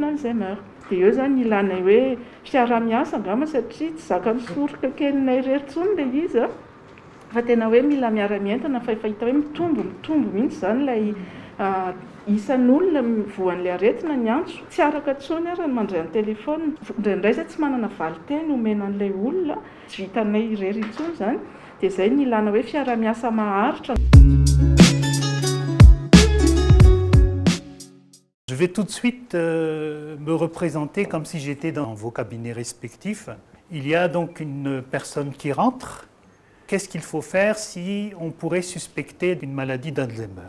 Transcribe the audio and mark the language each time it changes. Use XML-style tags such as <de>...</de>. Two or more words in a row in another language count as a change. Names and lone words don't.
<mg>Alzheimer dia eo zany ilanay hoe fiarah-miasa angamba satria tsy zaka misoroka kelinay rery-tsony ilay izy fa tena hoe mila miara-mientana fa efa hita hoe mitombo mihitsy zany ilay isan'olona voan'ilay aretina ny antso tsy araka tsony ary ny mandray ny telefona indraindray izay tsy manana valiteny omena an'ilay olona tsy vitanay irery intsony zany dia izay ny ilana hoe fiarah-miasa maharitra.</mg> <fr>Je vais tout de suite me représenter comme si j'étais dans vos cabinets respectifs. Il y a donc une personne qui rentre. Qu'est-ce qu'il faut faire si on pourrait suspecter d'une maladie d'Alzheimer?</fr>